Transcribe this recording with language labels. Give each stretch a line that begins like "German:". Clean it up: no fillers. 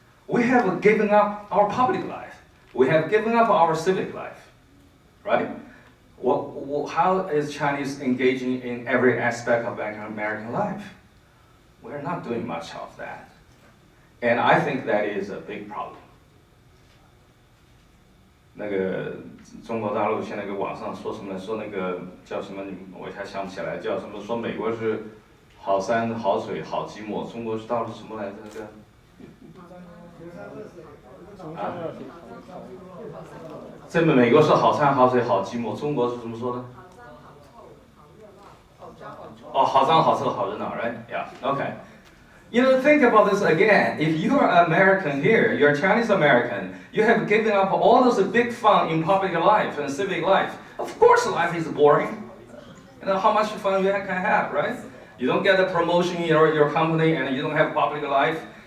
English: We have given up our public life. We have given up our civic life, right? How is Chinese engaging in every aspect of American life? We're not doing much of that. And I think that is a big problem.
Chinese: 那个中国大陆现在个网上说什么？说那个叫什么？我还想不起来叫什么？说美国是好山好水好寂寞，中国大陆什么来着？那个啊？这美国是好山好水好寂寞，中国是怎么说的？哦，好山好色好热闹 ，right?
English: Yeah, okay. Think about this again. If you are American here, you're Chinese American, you have given up all those big fun in public life and civic life. Of course life is boring. How much fun you can have, right? You don't get a promotion in your company and you don't have public life.